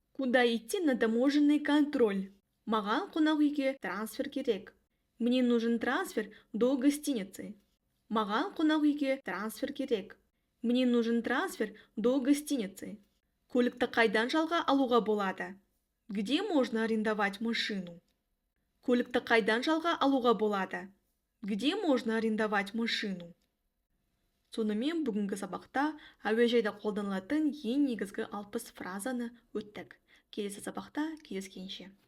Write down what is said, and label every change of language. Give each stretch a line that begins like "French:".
Russian: Куда идти на таможенный контроль?
Kazakh: Маған қонақ үйге трансфер керек.
Russian: Мне нужен трансфер до гостиницы.
Kazakh: Маған қонақ үйге трансфер керек.
Russian: Мне нужен трансфер до гостиницы.
Kazakh: Көлікті қайдан жалға алуға болады?
Russian: Где можно арендовать машину?
Kazakh: Көлікті қайдан жалға алуға болады?
Russian: Где можно арендовать машину?
Kazakh: Сонымен бүгінгі сабақта әуежайда қолданылатын ең негізгі 60 фразаны өттік. Келесі сабақта кездескенше.